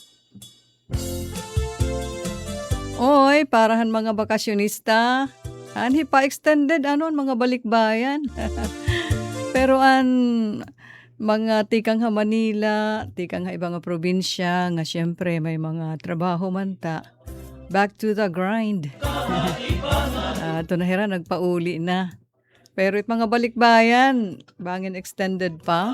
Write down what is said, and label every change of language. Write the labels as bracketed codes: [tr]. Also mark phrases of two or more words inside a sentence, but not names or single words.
[war] Oy, parahan mga bakasyonista. Anhi pa extended anon mga balikbayan. Pero mga tikang ha Manila, tikang ha ibang nga probinsya nga syempre may mga trabaho man ta. [en] Back to the grind. [war] Ito na hira, nagpauli na. Pero mga balikbayan, bangin extended pa.